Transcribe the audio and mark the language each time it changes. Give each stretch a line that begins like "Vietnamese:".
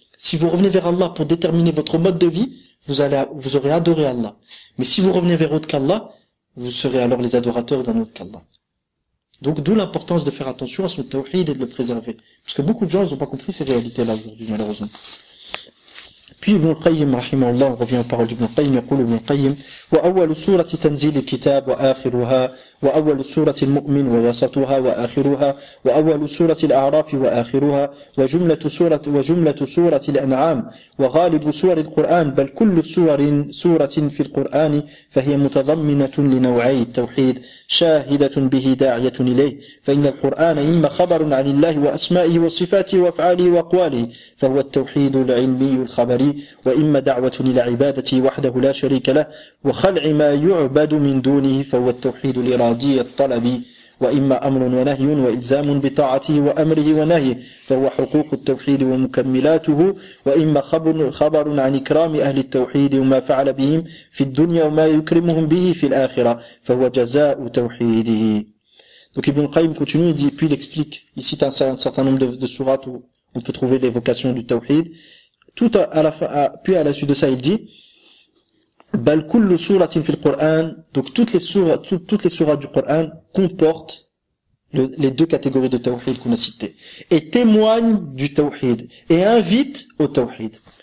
French: Si vous revenez vers Allah pour déterminer votre mode de vie, vous aurez adoré Allah. Mais si vous revenez vers autre qu'Allah, vous serez alors les adorateurs d'un autre qu'Allah. Donc d'où l'importance de faire attention à son tawhid et de le préserver. Parce que beaucoup de gens n'ont pas compris ces réalités-là aujourd'hui, malheureusement. Puis Ibn al-Qayyim, rahimahullah, on revient aux paroles d'Ibn al-Qayyim,
Arabic: يقول ابن القيم وأول سورة تنزيل الكتاب وآخرها وأول سورة المؤمن ووسطها وآخرها وأول سورة الأعراف وآخرها وجملة سورة الأنعام وغالب سور القرآن بل كل سورة في القرآن فهي متضمنة لنوعي التوحيد شاهدة به داعية إليه فإن القرآن إما خبر عن الله وأسمائه وصفاته وأفعاله وأقواله فهو التوحيد العلمي الخبري وإما دعوة إلى عبادته وحده لا شريك له وخلع ما يعبد من دونه فهو التوحيد الإرادي الطلبي وإما أمر ونهي وإلزام بطاعته وأمره ونهيه فهو حقوق التوحيد ومكملاته وإما خبر عن إكرام أهل التوحيد وما فعل بهم في الدنيا وما يكرمهم به في الآخرة فهو جزاء توحيده.
French: Donc Ibn Qayyim continue, il dit, puis il explique, il cite un certain nombre de sourates où on peut trouver l'évocation du tawhid. Tout à la fin, puis à la suite de ça, il dit,
Arabic: bal kullu suratin fil Qur'an,
French: donc toutes les sourates du Coran comportent les deux catégories de tawhid qu'on a citées et témoignent du tawhid et invitent au tawhid.